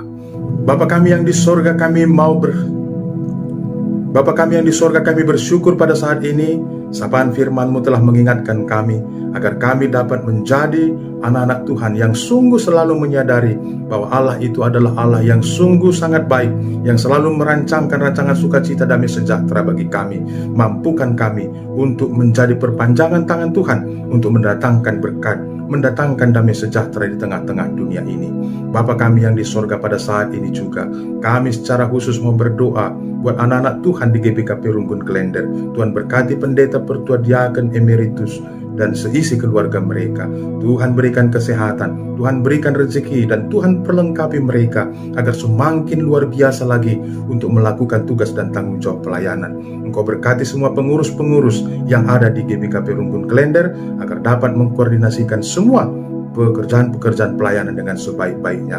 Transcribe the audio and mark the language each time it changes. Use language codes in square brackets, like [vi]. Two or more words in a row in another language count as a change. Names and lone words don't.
[id] Bapa kami yang di sorga, Bapa kami yang di sorga, kami bersyukur pada saat ini sapaan firman-Mu telah mengingatkan kami agar kami dapat menjadi anak-anak Tuhan yang sungguh selalu menyadari bahwa Allah itu adalah Allah yang sungguh sangat baik, yang selalu merancangkan rancangan sukacita damai sejahtera bagi kami. Mampukan kami untuk menjadi perpanjangan tangan Tuhan untuk mendatangkan berkat, mendatangkan damai sejahtera di tengah-tengah dunia ini. Bapa kami yang di sorga, pada saat ini juga kami secara khusus mau berdoa buat anak-anak Tuhan di GBKP Rumbun Klender. Tuhan berkati pendeta Pertua Diaken Emeritus dan seisi keluarga mereka. Tuhan berikan kesehatan, Tuhan berikan rezeki, dan Tuhan perlengkapi mereka agar semakin luar biasa lagi untuk melakukan tugas dan tanggung jawab pelayanan. Engkau berkati semua pengurus-pengurus yang ada di GBKP Rumbun Klender agar dapat mengkoordinasikan semua pekerjaan-pekerjaan pelayanan dengan sebaik-baiknya.